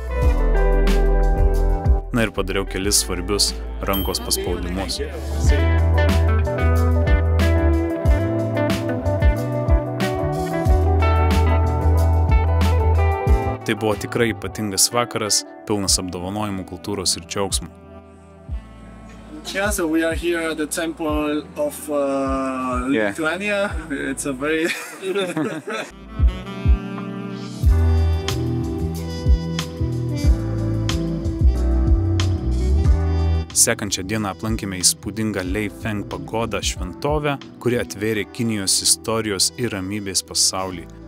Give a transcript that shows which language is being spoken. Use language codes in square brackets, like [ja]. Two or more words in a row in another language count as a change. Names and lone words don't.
[lt] Na ir padariau kelis svarbius rankos paspaudimus. Tai buvo tikrai ypatingas vakaras, pilnas apdovanojimų, kultūros ir džiaugsmų. [en] Yeah, so we are here at the temple of Lithuania. It's a very... [lt] Sekančią dieną aplankėme įspūdingą Leifeng pagodą šventovę, kuri atvėrė Kinijos istorijos ir ramybės pasaulį.